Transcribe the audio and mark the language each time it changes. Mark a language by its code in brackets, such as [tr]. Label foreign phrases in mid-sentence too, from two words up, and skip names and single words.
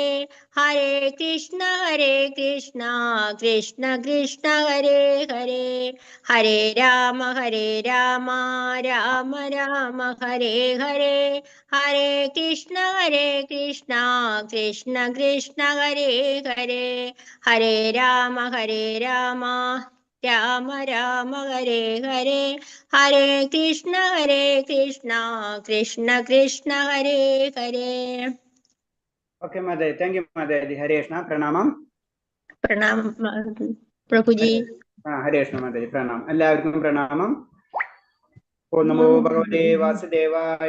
[ml] ഹരേ കൃഷ്ണ കൃഷ്ണ കൃഷ്ണ ഹരേ ഹരേ, ഹരേ രാമ രാമ രാമ ഹരേ ഹരേ. ഹരേ കൃഷ്ണ കൃഷ്ണ കൃഷ്ണ ഹരേ ഹരേ, ഹരേ രാമ രാമ രാമ ഹരേ ഹരേ. ഹരേ കൃഷ്ണ കൃഷ്ണ കൃഷ്ണ ഹരേ ഹരേ. ഓക്കെ മാതാജി, [en] thank you [ml] മാതാജി. ഹരേഷ്ണ പ്രണാമം. പ്രണാമം പ്രഭുജി. ഹരേഷ്ണ മാതാജി പ്രണാമം. എല്ലാവർക്കും പ്രണാമം. [sa] ഓം നമോ ഭഗവതേ വാസുദേവായ.